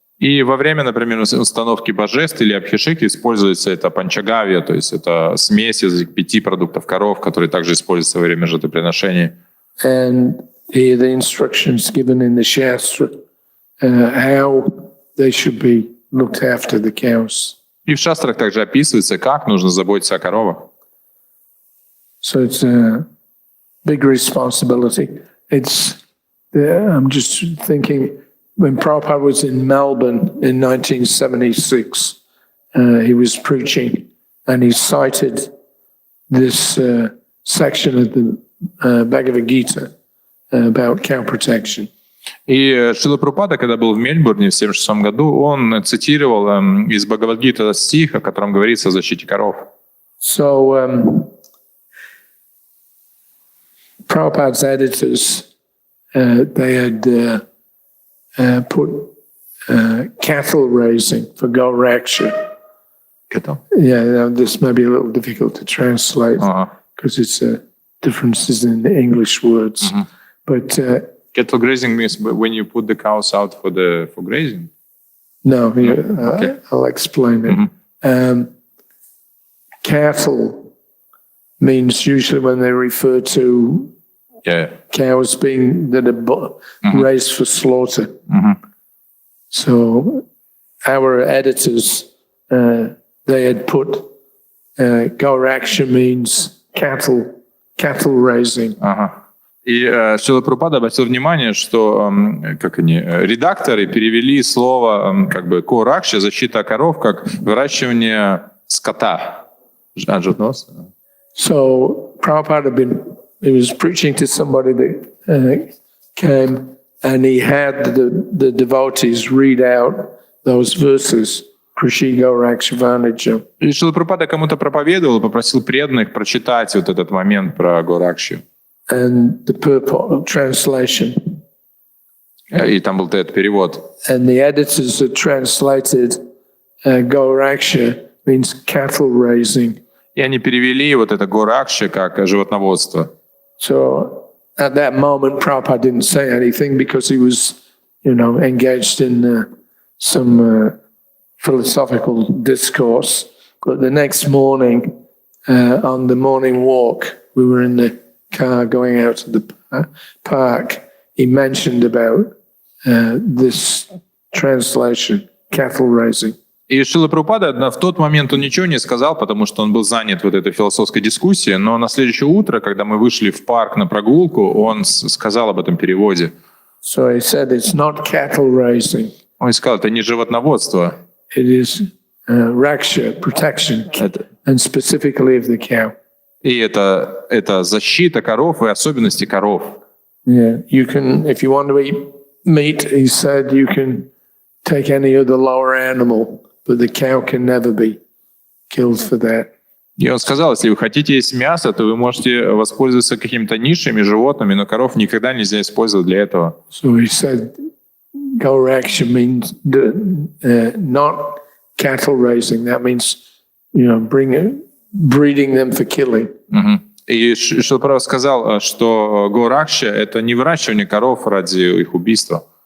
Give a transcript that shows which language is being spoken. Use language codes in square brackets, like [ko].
[ru] И во время, например, установки божеств или абхишеки используется это панчагавья, то есть это смесь из 5 продуктов коров, которые также используются во время жертвоприношений. [en] And here the instructions given in the Shastra, how they should be looked after, the cows. [ru] И в шастрах также описывается, как нужно заботиться о коровах. [en] So it's a big responsibility. I'm just thinking, when Prabhupada was in Melbourne in 1976, he was preaching, and he cited this section of the Bhagavad Gita about cow protection. [ru] И Шрила Прабхупада, когда был в Мельбурне в 1976 году, он цитировал из Бхагавад-гиты стих, о котором говорится о защите коров. [en] So Prabhupada's editors, they had put cattle raising for Goraksha. Cattle? Yeah, this may be a little difficult to translate because it's differences in the English words. Mm-hmm. But cattle grazing means when you put the cows out for grazing. No, okay. I'll explain it. Mm-hmm. Cattle means usually when they refer to cows being that are raised for slaughter. Mm-hmm. So our editors they had put Goraksha means cattle raising. Ага. [ru] И Шрила Прабхупада обратил внимание, что редакторы перевели слово как бы «коракша», защита коров, как выращивание скота. Животноводство. [en] So Prabhupada he was preaching to somebody that came, and he had the devotees read out those verses. [sa] Krishi Goraksha Vanija. [ru] И Шрила Прабхупада кому-то проповедовал, попросил преданных прочитать вот этот момент про Горакшу. [en] And the purport translation. [ru] И там был этот перевод. [en] And the editors had translated Goraksha means cattle raising. [ru] И они перевели вот это Горакша как животноводство. [en] So at that moment, Prabhupada didn't say anything because he was, engaged in some philosophical discourse. But the next morning, on the morning walk, we were in the car going out to the park. He mentioned about this translation, cattle raising. [ru] И Шрила Прабхупада в тот момент он ничего не сказал, потому что он был занят вот этой философской дискуссией, но на следующее утро, когда мы вышли в парк на прогулку, он сказал об этом переводе. [en] So he said it's not cattle raising. [ru] Он сказал, это не животноводство. [en] It is raksha, protection, and specifically of the cow. [ru] И это защита коров и особенности коров. [en] Yeah, you can, if you want to eat meat, he said, you can take any other lower animal, but the cow can never be killed for that. [ru] И он сказал, если вы хотите есть мясо, то вы можете воспользоваться какими-то низшими животными, но коров никогда нельзя использовать для этого. [en] So he said, Goraksha means not cattle raising. That means, breeding them for killing. [ru] И Шрила Прабхупада сказал, что Горакша — это не выращивание коров ради их убийства.